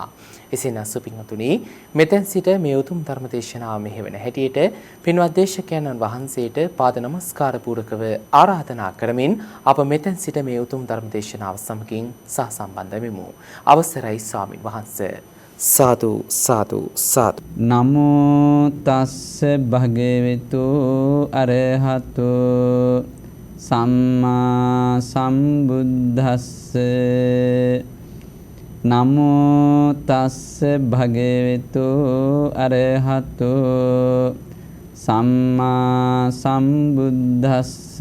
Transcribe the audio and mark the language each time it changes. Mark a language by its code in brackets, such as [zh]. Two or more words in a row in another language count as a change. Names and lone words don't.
[si] එසේනම් සුපින්වතුනි මෙතෙන් සිට මේ උතුම් ධර්ම දේශනාව මෙහෙවන හැටියට පින්වත් දේශකයන්න් වහන්සේට පාද නමස්කාර පූරකව ආරාධනා කරමින් අප මෙතෙන් සිට මේ උතුම් ධර්ම දේශනාව සමගින් සහසම්බන්ධ වෙමු. අවසරයි ස්වාමින් වහන්සේ. සාදු සාදු සාදු. [pi] නමෝ තස්ස භගවතු අරහතු සම්මා සම්බුද්දස්ස. නමෝ තස්ස භගවතු අරහතු සම්මා සම්බුද්දස්ස.